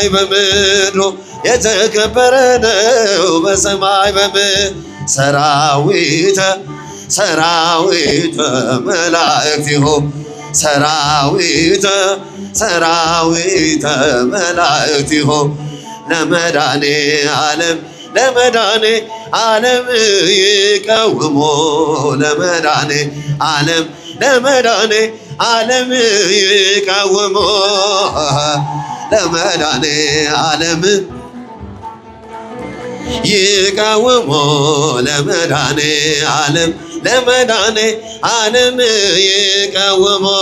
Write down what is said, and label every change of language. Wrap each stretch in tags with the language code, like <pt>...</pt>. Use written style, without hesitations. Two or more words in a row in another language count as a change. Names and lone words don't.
<am>በምድሩ የተከበረ ነው በሰማይ በምድሩ</am> <gez>ሰራዊተ ሰራዊተ መላእክቲሁ ሰራዊተ ሰራዊተ መላእክቲሁ ለመድኃኔ ዓለም ለመድኃኔ ዓለም ይቀውሙ ለመድኃኔ ዓለም ለመድኃኔ ዓለም ይቀውሙ ለመድኃኔ ዓለም ይቀውሙ ለመድኃኔ ዓለም ለመድኃኔ ዓለም ይቀውሙ</gez>